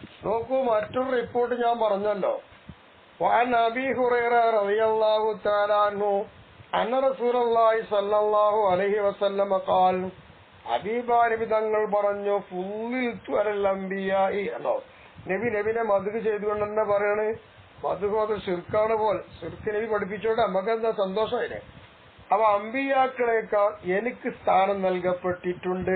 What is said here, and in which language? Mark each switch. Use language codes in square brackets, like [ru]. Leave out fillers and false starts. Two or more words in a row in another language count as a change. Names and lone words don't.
[ml] നോക്കൂ, മറ്റൊരു റിപ്പോർട്ട് ഞാൻ പറഞ്ഞല്ലോ. [ar] وعن أبي هريرة رضي الله تعالى عنه أن رسول الله صلى الله عليه وسلم قال [ml] ഹബീബാനബി തങ്ങൾ പറഞ്ഞു [ar] فضلت على الأنبياء എന്നോ. [ml] നബിനെ മദ്ഹ് ചെയ്തുകൊണ്ട് തന്നെ പറയാണ്. മദ്ഹ് അത് ശിർക്കാണ് പോലെ. ശിർക്ക് നബി പഠിപ്പിച്ചോണ്ട് നമുക്കെന്താ സന്തോഷമായില്ലേ. അപ്പൊ അമ്പിയാക്കളേക്കാൾ എനിക്ക് സ്ഥാനം നൽകപ്പെട്ടിട്ടുണ്ട്.